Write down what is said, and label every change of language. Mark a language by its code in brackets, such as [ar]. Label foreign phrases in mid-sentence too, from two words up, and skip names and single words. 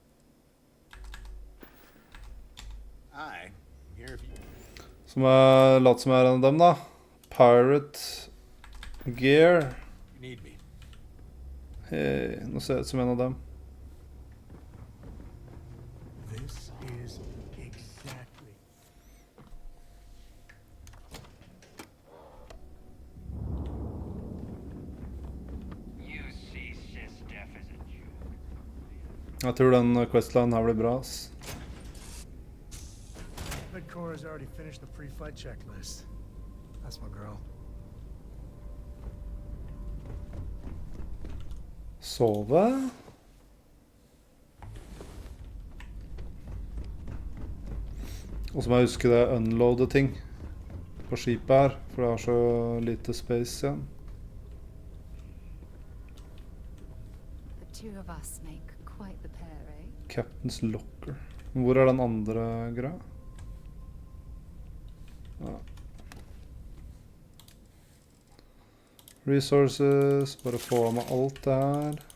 [no] Som jeg later som jeg er en av dem da. Pirate Gear. Hei, nå ser jeg ut som en av dem. [en] This is exactly. You see Sis Def as a joke. [no] Jeg tror den questline her blir bra, ass. [en] Midcore has already finished the pre-flight checklist. That's my girl. [no] Sove? Og så må jeg huske det unloade ting på skipet her, for det har så lite space igjen. [en] The two of us make quite the pair, eh? Captain's Locker. [no] Hvor er den andre greia? Ja. Resources, bare få av meg alt det her.